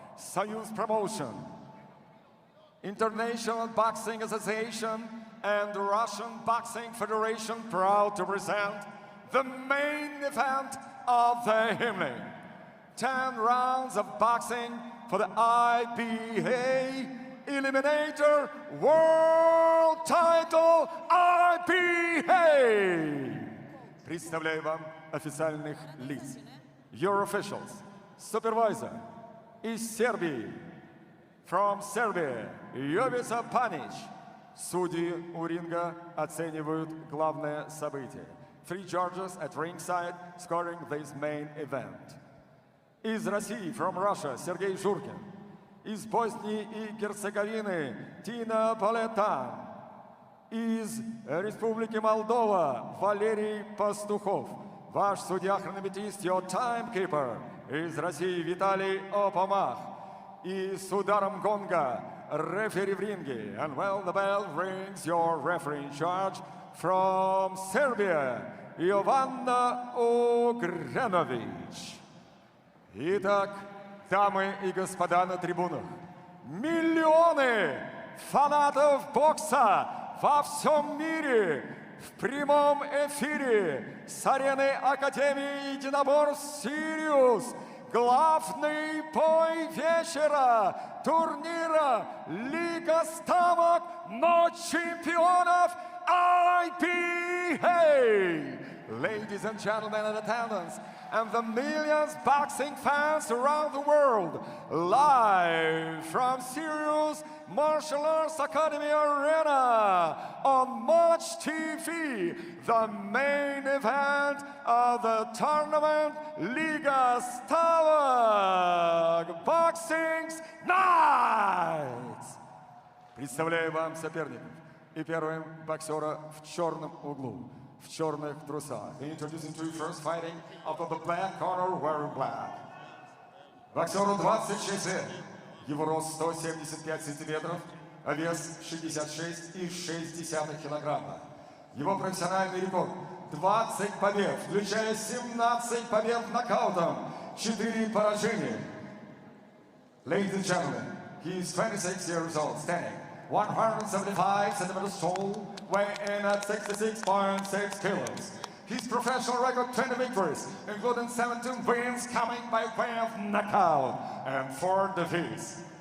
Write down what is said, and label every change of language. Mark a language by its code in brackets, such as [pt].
[en] Soyuz Promotion, International Boxing Association, and the Russian Boxing Federation proud to present the main event of the evening. 10 rounds of boxing for the IBA Eliminator World Title IBA. [ru] Представляю вам официальных лиц. [en] Your officials. [ru] Supervisor из Сербии. [en] From Serbia, Jovica Panic. [ru] Судьи у ринга оценивают главное событие. [en] 3 judges at ringside scoring this main event. [ru] Из России, [en] from Russia, Сергей Журкин. [ru] из Боснии и Герцеговины Тина Полетан, из Республики Молдова Валерий Пастухов, ваш судья-хронометрист, [en] your timekeeper, [ru] из России Виталий Опомах, и с ударом гонга рефери в ринге. [en] And well, the bell rings, your referee in charge from Serbia, Jovana Ogranovic. [ru] Итак, дамы и господа на трибунах, миллионы фанатов бокса во всем мире в прямом эфире с арены Академии единоборств «Сириус». Главный бой вечера турнира Лига ставок Ночь чемпионов IBA. [en] Ladies and gentlemen in attendance, and the millions boxing fans around the world, live from Sirius Martial Arts Academy Arena on Match TV, the main event of the tournament Liga Stavok Boxing Night. [ru] Представляю вам соперников. И первым боксера в черном углу, в черных трусах. [en] Introducing to you first fighting out of the black corner wearing black. [ru] Боксеру 26 лет. Его рост 175 сантиметров, а вес 66,6 килограмма. Его профессиональный рекорд 20 побед, включая 17 побед нокаутом, 4 поражения. [en] Ladies and gentlemen, he is 26 years old, standing 175 centimeters tall, weighing at 66.6 kilos. His professional record 20 victories, including 17 wins coming by way of knockout and 4 defeats.